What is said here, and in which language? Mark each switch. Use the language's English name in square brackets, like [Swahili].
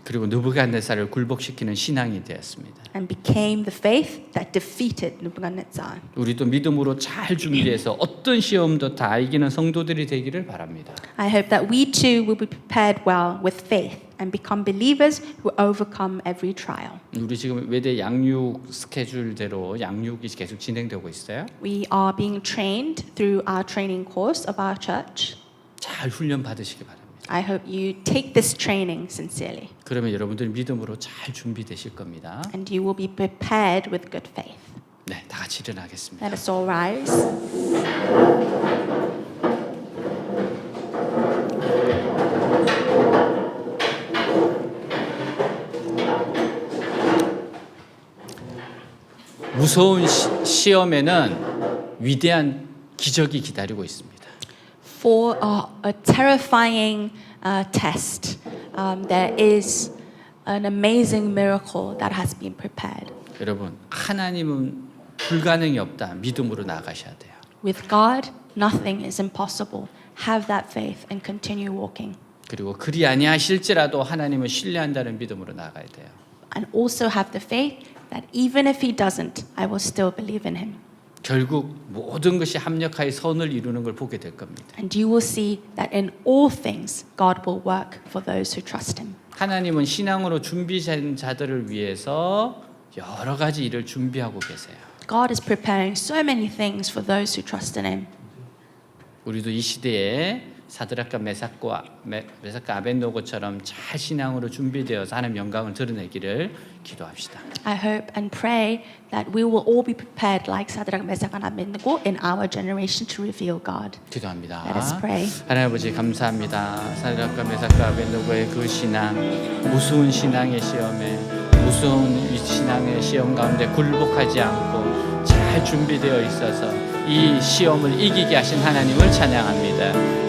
[Korean] 그리고 느부갓네살을 굴복시키는 신앙이 되었습니다. [English] and became the faith that defeated Nebuchadnezzar. [Korean] 우리도 믿음으로 잘 준비해서 어떤 시험도 다 이기는 성도들이 되기를 바랍니다. [English] I hope that we too will be prepared well with faith and become believers who overcome every trial. [Korean] 우리 지금 외대 양육 스케줄대로 양육이 계속 진행되고 있어요. [English] We are being trained through our training course of our church. [Korean] 잘 훈련 받으시기 바랍니다. [English] I hope you take this training sincerely [Korean] 그러면 여러분들 믿음으로 잘 준비되실 겁니다. [English] and you will be prepared with good faith. [Korean] 네, 다 같이 일어나겠습니다. [English] Let us all rise. [Korean] 무서운 시험에는 위대한 기적이 기다리고 있습니다. [English] For a terrifying test, there is an amazing miracle that has been prepared. [Korean] 여러분, 하나님은 불가능이 없다. 믿음으로 나가셔야 돼요. [English] With God, nothing is impossible. Have that faith and continue walking. [Korean] 그리고 그리 아니하실지라도 하나님을 신뢰한다는 믿음으로 나가야 돼요. [English] And also have the faith that even if He doesn't, I will still believe in Him. [Korean] 결국 모든 것이 합력하여 선을 이루는 걸 보게 될 겁니다. [English] And you will see that in all things, God will work for those who trust Him. [Korean] 하나님은 신앙으로 준비된 자들을 위해서 여러 가지 일을 준비하고 계세요. [English] God is preparing so many things for those who trust in Him. [Korean] 우리도 이 시대에 사드락과 메삭과 아벳노고처럼 잘 신앙으로 준비되어서 하나님 영광을 드러내기를 기도합시다. [English] I hope and pray that we will all be prepared like Shadrach, Meshach, and Abednego in our generation to reveal God. [Korean] 기도합니다. [English] Let us pray. [Korean] 하나님 아버지 감사합니다. 사드락과 메삭과 아벳노고의 그 신앙, 무서운 신앙의 시험에 무서운 신앙의 시험 가운데 굴복하지 않고 잘 준비되어 있어서 이 시험을 이기게 하신 하나님을 찬양합니다.